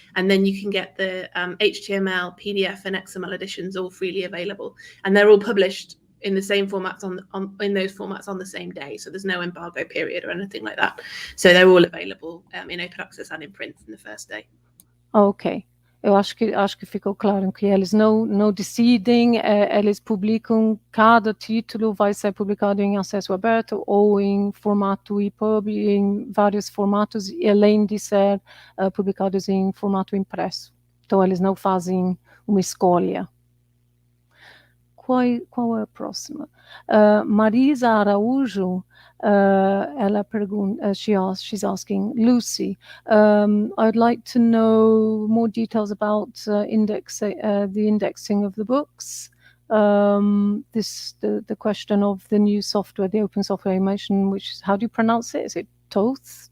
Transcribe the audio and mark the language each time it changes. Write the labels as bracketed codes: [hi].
[en] And then you can get the HTML, PDF, and XML editions all freely available. And they're all published in the same formats in those formats on the same day. So there's no embargo period or anything like that. So they're all available in open access and in print from the first day. Okay. [pt] Eu acho que ficou claro que eles não decidem, eles publicam, cada título vai ser publicado em acesso aberto ou em formato EPUB, em vários formatos, e além de ser publicados em formato impresso. Então eles não fazem uma escolha. Qual é a próxima? [en] Marisa Araújo, [pt] ela pergunta, [en] she's asking, Lucy, I'd like to know more details about the indexing of the books. The question of the new software, the open software you mentioned, which, how do you pronounce it? Is it Toth?